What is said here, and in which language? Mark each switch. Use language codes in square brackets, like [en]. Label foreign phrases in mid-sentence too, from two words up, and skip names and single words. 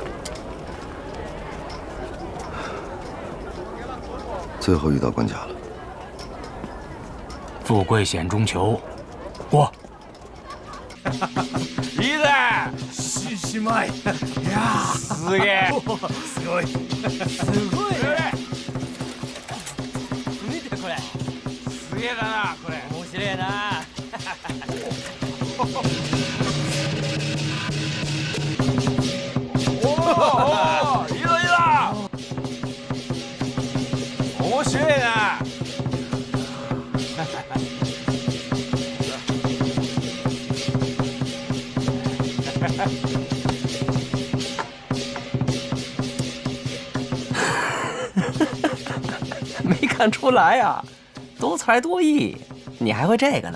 [zh] 最后遇到关卡了，富贵险中求，过。 [ja] いいぜ。しまい。いやすげえ。すごい。すごいね。見てこれ。すげえだなこれ。面白いな。おおいいぞいいぞ。面白いな。 [zh] 没看出来呀，多才多艺，你还会这个呢？